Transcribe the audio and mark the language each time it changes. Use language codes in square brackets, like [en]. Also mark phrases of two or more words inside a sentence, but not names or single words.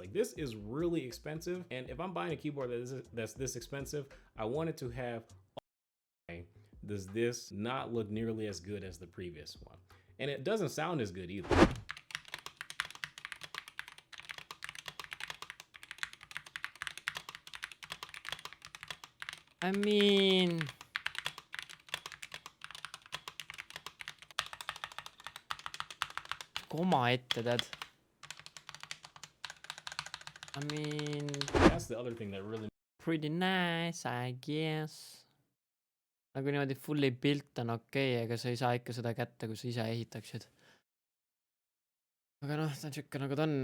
[en] Like, this is really expensive, and if I'm buying a keyboard that's this expensive, I want it to have does this not look nearly as good as the previous one? And it doesn't sound as good either. I mean, [et] koma ette, tead. [en] I mean, that's the other thing that really pretty nice, I guess. [et] Nagu niimoodi [en] fully built [et] on okei, aga sa ei saa ikka seda kätte, kui sa ise ehitaksid. Aga noh, ta on siuke nagu ta on.